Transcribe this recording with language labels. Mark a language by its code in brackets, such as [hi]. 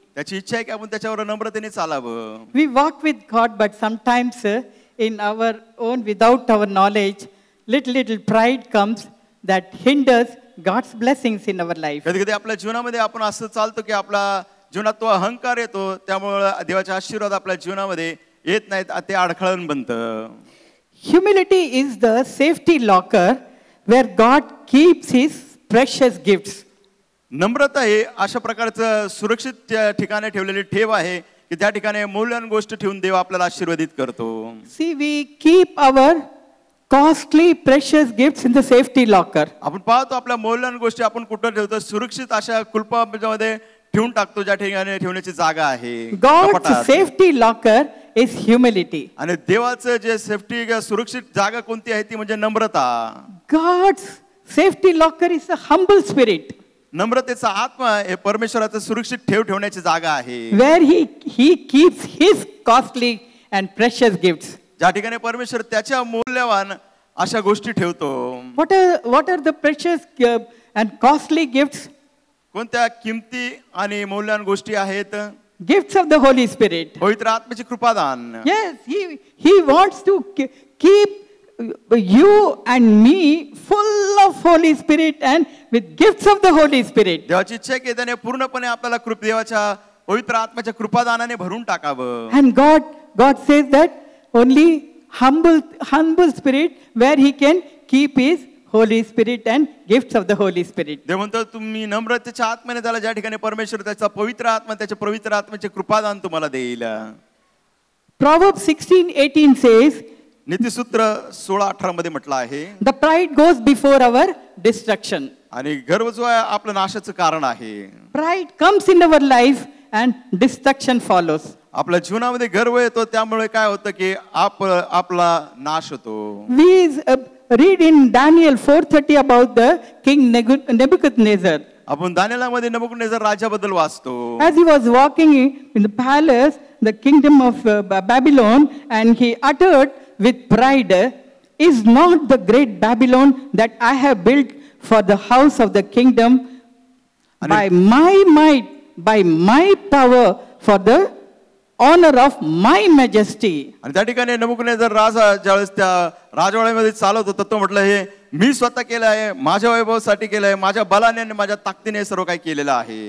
[mr] त्याची इच्छा आहे की आपण त्याच्यावर नम्रतेने चालावं. [en] We walk with God, but sometimes in our own, without our knowledge, little pride comes that hinders God's blessings in our life. [mr] कधी कधी आपल्या जीवनामध्ये आपण असं चालतो की आपल्या जीवनात तो अहंकार येतो, त्यामुळे देवाचे आशीर्वाद आपल्या जीवनामध्ये येत नाहीत, ते अडखळण बनतं. [en] Humility is the safety locker where God keeps His precious gifts. [mr] नम्रता हे अशा प्रकारचं सुरक्षित ठिकाणी ठेवलेली ठेव आहे की त्या ठिकाणी मौल्यवान गोष्ट ठेवून देव आपल्याला आशीर्वादित करतो. [en] See, we keep our costly precious gifts in the safety locker. [mr] आपण पाहतो आपल्या मौल्यवान गोष्टी आपण कुठं ठेवतो, सुरक्षित अशा कुलपामध्ये ठेवून टाकतो, ज्या ठिकाणी ठेवण्याची जागा आहे. [en] God's safety locker is humility. [mr] आणि देवाचं जे सेफ्टी सुरक्षित जागा कोणती आहे ती म्हणजे नम्रता. [en] God's safety locker is a humble spirit. [mr] नम्रतेचा आत्मा हे परमेश्वराचं सुरक्षित ठेवण्याची जागा आहे, [en] where he keeps his costly and precious gifts. [mr] ज्या ठिकाणी परमेश्वर त्याच्या मौल्यवान अशा गोष्टी ठेवतो. [en] What are the precious and costly gifts? [mr] कोणत्या किमती आणि मौल्यवान गोष्टी आहेत? [en] Gifts of the Holy Spirit. [mr] पवित्र आत्म्याचे कृपादान. [en] Yes, he wants to keep you and me full of Holy Spirit and with gifts of the Holy Spirit. [mr] देवाची इच्छा आहे की त्याने पूर्णपणे आपल्याला देवाच्या पवित्र आत्म्याच्या कृपादानाने भरून टाकावं. [en] And God says that only humble spirit where He can keep His Holy Spirit and gifts of the Holy Spirit. [mr] देव म्हणतो तुम्ही नम्रतेच्या आत्म्याने त्याला, ज्या ठिकाणी परमेश्वर त्याचा पवित्र आत्मा, त्याच्या पवित्र आत्म्याचे कृपादान तुम्हाला देईल. [en] Proverbs 16:18 says, [mr] नीतिसूत्र 16:18 मध्ये म्हटलं आहे, [en] the pride goes before our destruction. [mr] आणि गर्व जो आहे आपलं नाशाचं कारण आहे. [en] Pride comes in our life and destruction follows. [mr] आपल्या जीवनामध्ये गर्व येतो, त्यामुळे काय होतं की आपला नाश होतो. [en] We read in Daniel 4:30 about the king Nebuchadnezzar. [mr] आपण दानिएलमध्ये नबुकदनेझर राजाबद्दल वाचतो. [en] As he was walking in the palace, the kingdom of Babylon, and he uttered with pride, is not the great Babylon that I have built for the house of the kingdom by my might, by my power, for the honor of my majesty. [mr] आणि त्या ठिकाणी नबुकदनेझर राजा ज्यावेळेस त्या राजवाड्यामध्ये चालत होता, तो म्हटलं हे मी स्वतः केलं आहे, माझ्या वैभवासाठी केलं आहे, माझ्या बलाने आणि माझ्या ताकदीने सर्व काही केलेलं आहे.